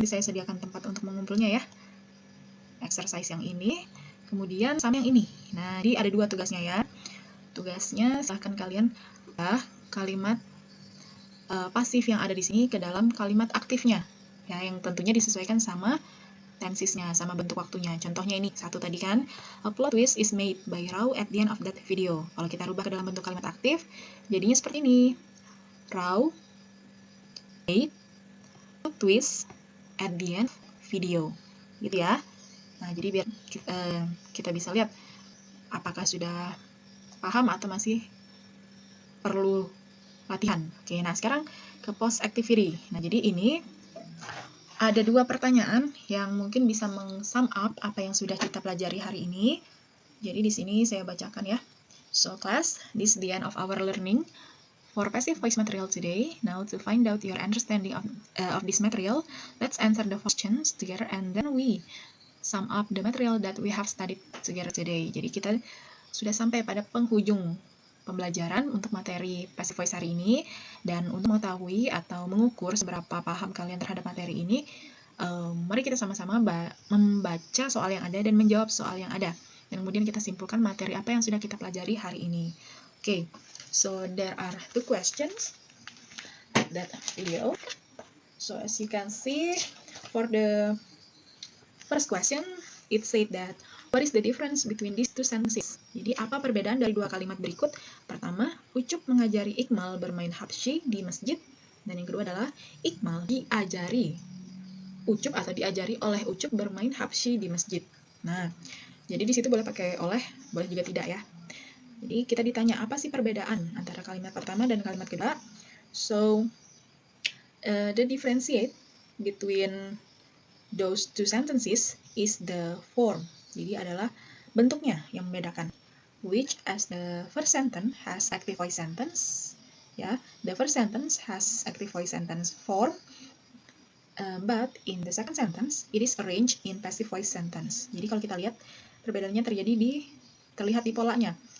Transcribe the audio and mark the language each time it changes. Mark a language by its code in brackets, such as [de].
[id] Nanti saya sediakan tempat untuk mengumpulnya ya. Exercise yang ini. Kemudian sama yang ini. Nah, jadi ada 2 tugasnya ya. Tugasnya silahkan kalian kalimat pasif yang ada di sini ke dalam kalimat aktifnya. Ya, yang tentunya disesuaikan sama tensesnya, sama bentuk waktunya. Contohnya ini, satu tadi kan, [en] a plot twist is made by Rao at the end of that video. [id] Kalau kita rubah ke dalam bentuk kalimat aktif, jadinya seperti ini. [en] Rao made a twist at the end video. [id] Gitu ya. Nah, jadi biar kita bisa lihat apakah sudah paham atau masih perlu latihan. Oke, nah sekarang ke post activity. Nah, jadi ini ada 2 pertanyaan yang mungkin bisa meng-sum up apa yang sudah kita pelajari hari ini. Jadi di sini saya bacakan ya. [en] So class, this is the end of our learning for passive voice material today. Now to find out your understanding of this material, let's answer the questions together and then we sum up the material that we have studied together today. [id] Jadi kita sudah sampai pada penghujung pembelajaran untuk materi passive voice hari ini, dan untuk mengetahui atau mengukur seberapa paham kalian terhadap materi ini, mari kita sama-sama membaca soal yang ada dan menjawab soal yang ada, dan kemudian kita simpulkan materi apa yang sudah kita pelajari hari ini. [en] Okay, so there are 2 questions at that video. So as you can see, for the first question, it said that what is the difference between these 2 sentences? [id] Jadi apa perbedaan dari 2 kalimat berikut? Pertama, Ucup mengajari Iqmal bermain habsyi di masjid, dan yang kedua adalah Iqmal diajari Ucup atau diajari oleh Ucup bermain habsyi di masjid. Nah, jadi di situ boleh pakai oleh, boleh juga tidak ya. Jadi kita ditanya apa sih perbedaan antara kalimat pertama dan kalimat kedua. [en] So, the differentiate between those 2 sentences is the form. [id] Jadi adalah bentuknya yang membedakan. [en] Which as the first sentence has active voice sentence, ya, the first sentence has active voice sentence form, But in the second sentence, it is arranged in passive voice sentence. [id] Jadi kalau kita lihat, perbedaannya terlihat di polanya.